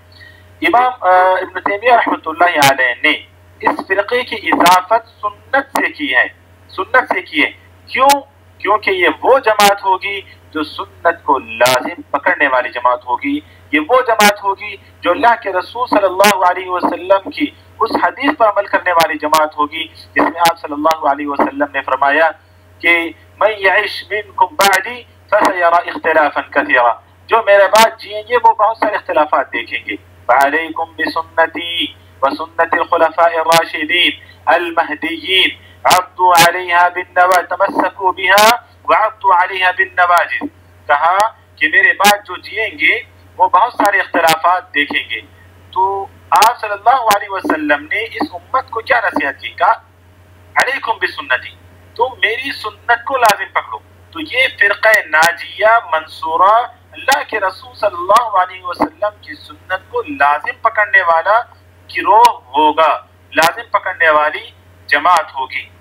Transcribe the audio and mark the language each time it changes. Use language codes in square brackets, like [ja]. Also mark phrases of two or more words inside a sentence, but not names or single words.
[ur] امام ابن تیمیہ [ar] رحمۃ اللہ علیہ [ur] نے اس فرقے کی اضافت سنت سے کی ہے، سنت سے کی ہے، کیوں؟ کیونکہ یہ وہ جماعت ہوگی جو سنت کو لازم پکڑنے والی جماعت ہوگی، یہ وہ جماعت ہوگی جو اللہ کے رسول صلی [ar] اللہ علیہ وسلم [ur] کی اس حدیث پر عمل کرنے والی جماعت ہوگی جس میں آپ [ar] صلی اللہ علیہ وسلم [ur] نے فرمایا کہ [ar] من یعش منکم بعدی فسیرى اختلافا کثیرا، [ur] جو میرے بعد جئیں گے وہ بہت سارے اختلافات دیکھیں گے، [ar] فعلیکم بسنتی وسنت الخلفاء الراشدین المہدیین عضوا علیہا بالنواجذ، تمسکوا بها وعضوا علیہا بالنواجذ، [ur] کہا کہ میرے بعد جو جئیں گے وہ بہت سارے اختلافات دیکھیں گے۔ تو آپ [ar] صلی اللہ علیہ وسلم [ur] نے اس امت کو کیا نصیحت کی؟ کہا [ar] علیکم بسنتی، [ur] تم میری سنت کو لازم پکڑو۔ تو یہ فرقہ ناجیہ منصورہ اللہ کے رسول [ar] صلی اللہ علیہ وسلم [ur] کی سنت کو لازم پکڑنے والا گروہ ہوگا، لازم پکڑنے والی جماعت ہوگی۔